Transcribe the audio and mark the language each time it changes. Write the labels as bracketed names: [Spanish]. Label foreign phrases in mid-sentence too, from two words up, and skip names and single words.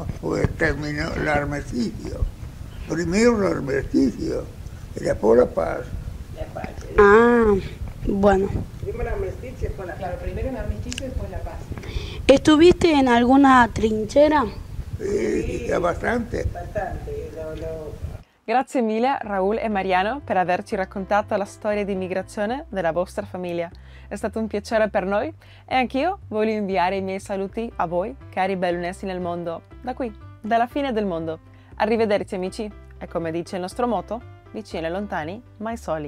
[Spanish] Pues terminó el armisticio. Primero el armisticio y después la paz. Ah, bueno. Primero armisticio y después la paz. Claro, primero el armisticio y después la paz. ¿Estuviste en alguna trinchera? Sí, bastante. Bastante. [Italian] Grazie mille Raul e Mariano per averci raccontato la storia di migrazione della vostra famiglia. È stato un piacere per noi e anch'io voglio inviare i miei saluti a voi, cari bellunesi nel mondo, da qui, dalla fine del mondo. Arrivederci amici e come dice il nostro motto, vicini e lontani, mai soli.